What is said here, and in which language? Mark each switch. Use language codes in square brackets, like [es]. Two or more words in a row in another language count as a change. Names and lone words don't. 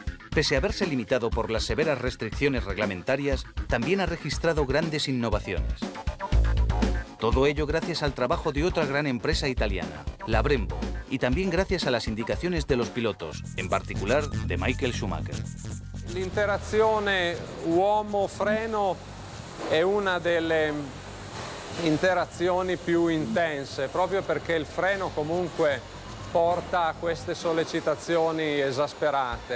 [es] Pese a haberse limitado por las severas restricciones reglamentarias, también ha registrado grandes innovaciones. Todo ello gracias al trabajo de otra gran empresa italiana, la Brembo, y también gracias a las indicaciones de los pilotos, en particular de Michael Schumacher. [it] L'interazione uomo-freno è una delle interazioni più intense, proprio perché il freno comunque porta a queste sollecitazioni esasperate.